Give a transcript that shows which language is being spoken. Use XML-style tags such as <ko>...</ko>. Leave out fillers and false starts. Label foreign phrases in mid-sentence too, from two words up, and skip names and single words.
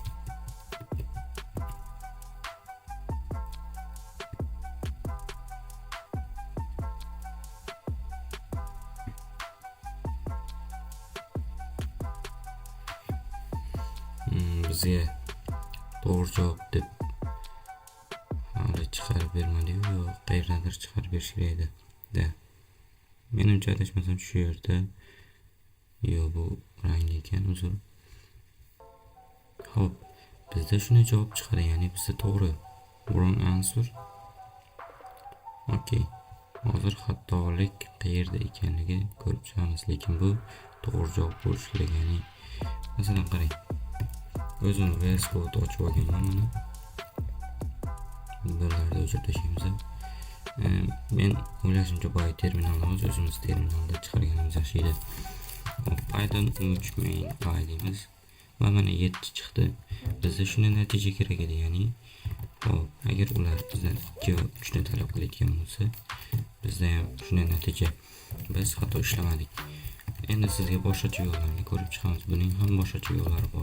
<uz>Bizga to'g'ri javob deb hali chiqarib bermadi, yo'q, qayerdadir chiqarib berish kerak edi. Menimcha adashmasam shu yerda, yo'q, bu rangli ekan, uzr. Xo'p, bizda shuni javob chiqadi, ya'ni bizda to'g'ri.</uz> <en>Wrong answer.</en> <uz>Okey. Hozir xatolik qayerda ekanligi ko'rib chiqamiz, lekin bu to'g'ri javob bo'lishi kerak, ya'ni masalan qarang. O'zim VS Code ochib olganman mana. Bularni o'chirib tashlaymiz. Men o'ylashimcha boya terminalimiz o'zimiz terminalda chiqarganimiz yaxshi edi. Python 3</uz> <en>main file</en> <uz>deymiz va mana 7 chiqdi. Bizda shuni natija kerak edi, ya'ni agar ular bizdan 2 va 3 ni talab qilayotgan bo'lsa, bizda ham shunday natija. Biz xato ishlamadik. Endi sizga boshqacha yo'llarni ko'rib chiqamiz. Buning ham boshqacha yo'llari bor.</uz>